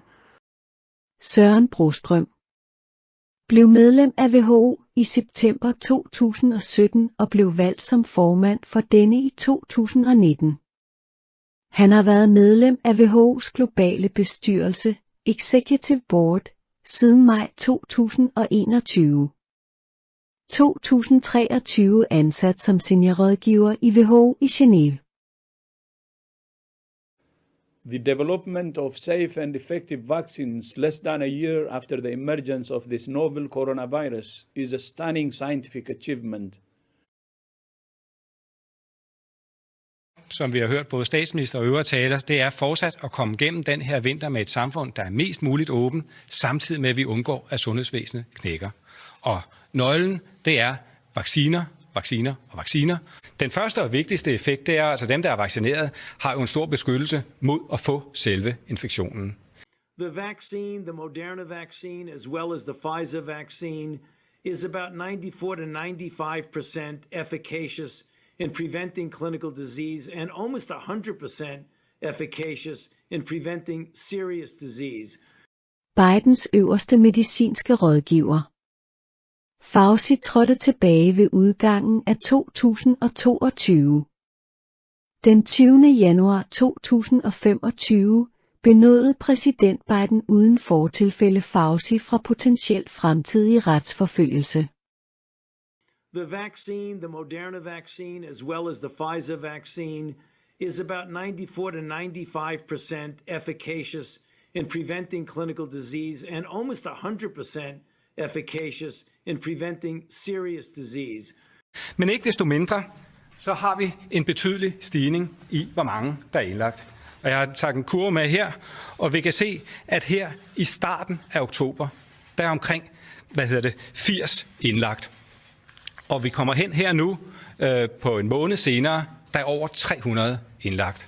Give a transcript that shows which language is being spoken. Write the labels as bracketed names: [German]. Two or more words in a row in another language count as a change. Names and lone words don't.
[Danish] Søren Brostrøm blev medlem af WHO i september 2017 og blev valgt som formand for denne i 2019. Han har været medlem af WHO's globale bestyrelse, [English] Executive Board, [Danish] siden maj 2021. 2023 ansat som seniorrådgiver i WHO i Genève. [English] The development of safe and effective vaccines less than a year after the emergence of this novel coronavirus is a stunning scientific achievement. [Danish] Som vi har hørt både statsminister og øvrige taler, det er fortsat at komme gennem den her vinter med et samfund, der er mest muligt åben, samtidig med at vi undgår, at sundhedsvæsenet knækker. Og nøglen, det er vacciner, vacciner og vacciner. Den første og vigtigste effekt, det er altså dem, der er vaccineret, har jo en stor beskyttelse mod at få selve infektionen. [English] The vaccine, the Moderna vaccine, as well as the Pfizer vaccine, is about 94 to 95% efficacious in preventing clinical disease and almost 100% efficacious in preventing serious disease. [Danish] Bidens øverste medicinske rådgiver. Fauci trådte tilbage ved udgangen af 2022. Den 20. januar 2025 benådede præsident Biden uden fortilfælde Fauci fra potentiel fremtidig retsforfølgelse. [English] The vaccine, the Moderna vaccine, as well as the Pfizer vaccine, is about 94 to 95% efficacious in preventing clinical disease and almost 100% efficacious in preventing serious disease. [Danish] Men ikke desto mindre, så har vi en betydelig stigning i, hvor mange der er indlagt. Og jeg har taget en kurve med her, og vi kan se, at her i starten af oktober, der er omkring 80 indlagt. Og vi kommer hen her nu, på en måned senere, der er over 300 indlagt.